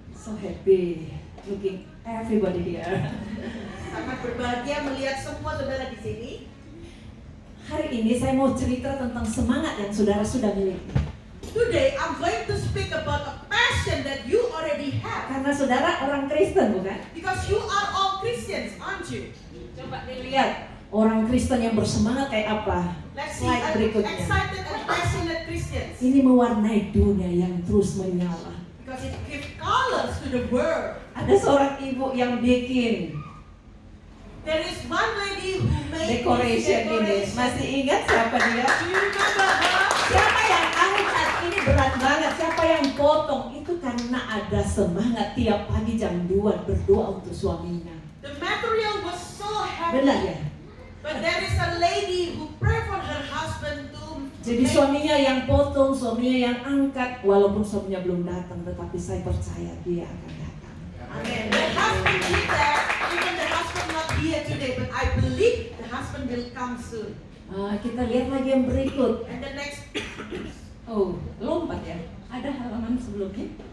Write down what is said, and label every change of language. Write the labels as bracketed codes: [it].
[en] So happy looking everybody here. [id] Sangat berbahagia melihat semua saudara di sini. Hari ini saya mau cerita tentang semangat yang saudara sudah miliki. [en] Today I'm going to speak about a passion that you already have. [id] Karena saudara orang Kristen bukan? [en] Because you are all Christians, aren't you? [id] Coba dilihat orang Kristen yang bersemangat kayak apa. [en] Let's see [id] Slide berikutnya. [en] excited and passionate Christians. [id] Ini mewarnai dunia yang terus menyala. [en] Because it gives colors to the world. [id] Ada seorang ibu yang bikin [en] There is one lady who made [id] decoration ini. Masih ingat siapa dia? [en] Do you remember her? [id] Siapa yang angkat? Ini berat banget. Siapa yang potong? Itu karena ada semangat tiap pagi jam 2 berdoa untuk suaminya. [en] The material was so heavy. [id] Benar ya? [en] But there is a lady who prayed for her husband to [id] Jadi suaminya yang potong, suaminya yang angkat. Walaupun suaminya belum datang, tetapi saya percaya dia akan datang. [en] Amen. The husband did that. Even the husband not here today, but I believe the husband will come soon. [id] Kita lihat lagi yang berikut. [en] And the next, [id] Oh, lompat ya? Ada halaman sebelumnya?